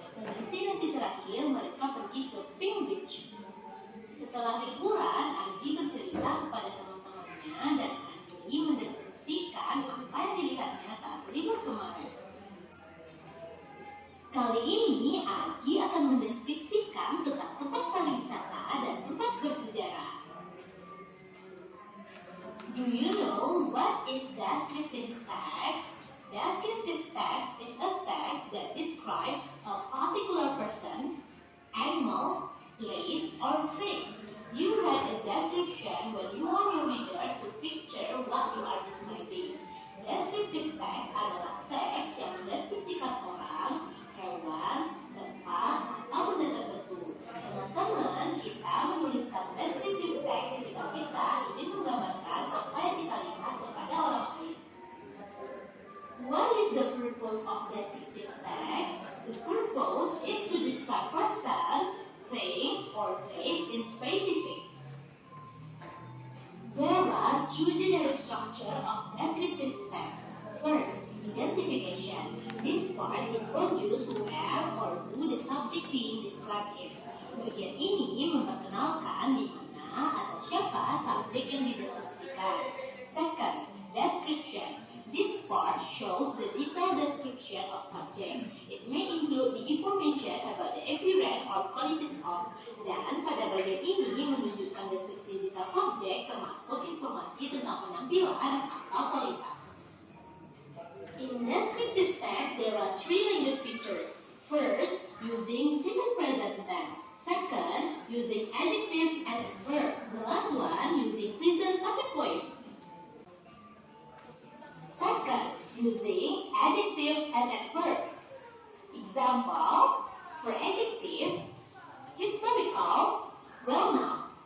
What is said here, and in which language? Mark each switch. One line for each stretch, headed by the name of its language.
Indonesian: Dan destinasi terakhir, mereka pergi ke Pink Beach. Setelah liburan, Agi bercerita kepada teman-temannya dan Agi mendeskripsikan apa yang dilihatnya saat libur kemarin. Kali ini, Agi akan mendeskripsikan tentang tempat pariwisata dan tempat bersejarah.
English: Do you know what is descriptive text? Descriptive text is a text that describes a particular person, animal, place, or thing. You write a description when you want your reader to picture what you are describing.
Indonesian: Descriptive text adalah teks yang mendeskripsikan orang, hewan, tempat, atau benda tertentu. Teman-teman, kita menuliskan descriptive text ketika kita ingin menggambarkan apa yang kita lihat kepada orang lain.
English: What is the purpose of descriptive text? The purpose is to describe person, things, or place in specific. There are two general structures of descriptive text. First, identification. This part introduces where or who the subject being described is.
Indonesian: Bagian ini memperkenalkan di mana atau siapa subjek yang dideskripsikan.
English: Second, description. This part shows the detailed description of subject. It may include the information about the appearance or qualities of.
Indonesian: Dan pada bagian ini menunjukkan deskripsi detail subjek termasuk informasi tentang penampilan atau kualitas. In
English: descriptive text, there are three language features. First, using simple present tense. Second, using adjective and verb. The last one, using present passive voice. Second, using adjective and adverb. Example, for adjective, historical, well-known.